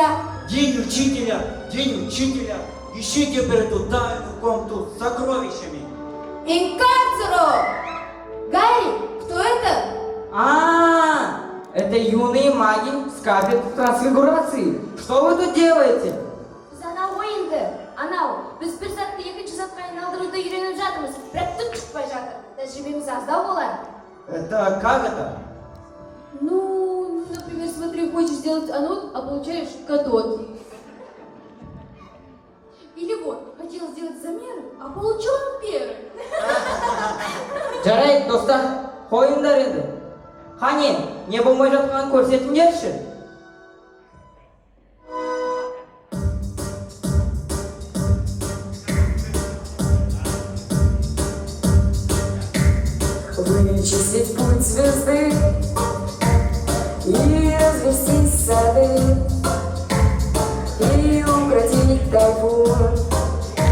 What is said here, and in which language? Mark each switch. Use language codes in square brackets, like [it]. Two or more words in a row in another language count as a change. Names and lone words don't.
[ru] День учителя, ищите эту тайную комнату с сокровищами. Инкарцеру! Гарри, кто это? Это юные маги с кафедры трансфигурации. Что вы тут делаете? [kk] Анау, біз бір сәтті 2 сәтқа айналдыруды үйреніп жатырмыз. Бірақ түк шықпай жатыр. Тәжірибеміз аздау болар. [ru] Это как это? Ну, например, смотри, хочешь сделать анод, а получаешь катод. Или вот, хотел сделать замеры, а получил амперы. [kk] Жарайды, достар, қойыңдар енді. Қане, не болмай жатқанын көрсетіңдерші. [ru] Вычислить путь звезды и развести сады, и укротить тайфун.